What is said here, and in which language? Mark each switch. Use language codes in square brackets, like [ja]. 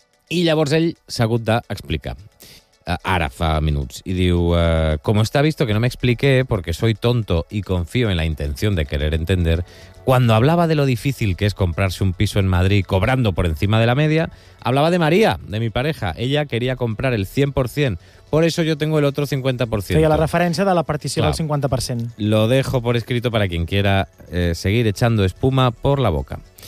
[ca] I llavors ell s'ha hagut d'explicar. Ara fa minuts. I diu, [es] como está visto que no me expliqué porque soy tonto y confío en la intención de querer entender, cuando hablaba de lo difícil que es comprarse un piso en Madrid cobrando por encima de la media, hablaba de María, de mi pareja. Ella quería comprar el 100%. Por eso yo tengo el otro 50%. [ca] Feia la referència de la partició del 50%. [es] Lo dejo por escrito para quien quiera seguir echando espuma por la boca.